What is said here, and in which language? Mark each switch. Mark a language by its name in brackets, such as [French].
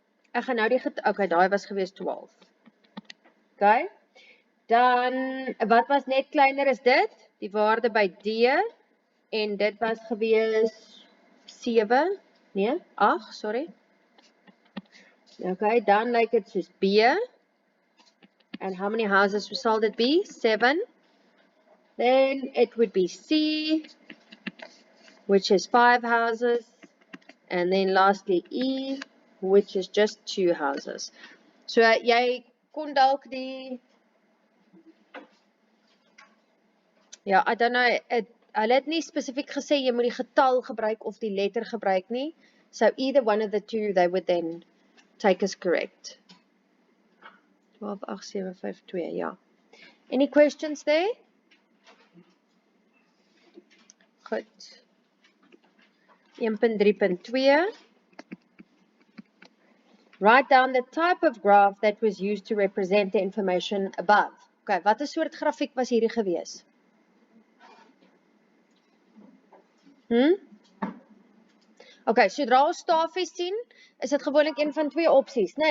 [Afrikaans] Ek gaan nou die okay, daai was gewees 12. Okay? Dan, wat was net kleiner as dit? Die waarde by D, en dit was gewees 7, nee, 8, sorry. [English] Okay, [Afrikaans] dan lyk dit soos B. [English] And how many houses shall it be? 7. Then it would be C, which is 5 houses. And then lastly E, which is just 2 houses. [Afrikaans] So jy kon dalk die, ja, [English] I don't know, [Afrikaans] hulle het nie spesifiek gesê jy moet die getal gebruik of die letter gebruik nie. [English] So either one of the two they would then take as correct. 128752, ja. Any questions there? [Afrikaans] Goed. 1.3.2. [English] Write down the type of graph that was used to represent the information above. [Afrikaans] Okay, wat 'n soort grafiek was hierdie gewees? Okay, sodra ons staafies sien, is dit gewoonlik een van twee opsies, nê?